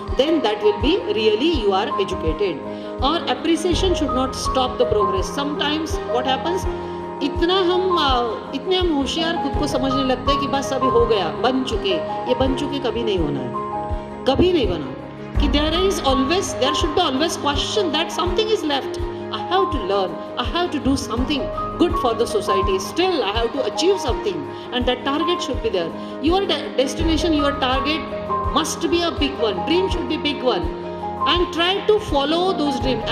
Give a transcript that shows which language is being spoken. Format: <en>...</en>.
<en>Then that will be really you are educated. Or appreciation should not stop the progress. Sometimes what happens,</en> <hi>इतने हम होशियार खुद को समझने लगते हैं कि बस अभी हो गया, बन चुके. ये बन चुके कभी नहीं होना है, कभी नहीं बना.</hi> <en>कि there should be always question that something is left. I have to learn, I have to do something good for the society. Still I have to achieve something, and that target should be there. Your destination, your target must be a big one. Dream should be big one, and try to follow those dreams.</en>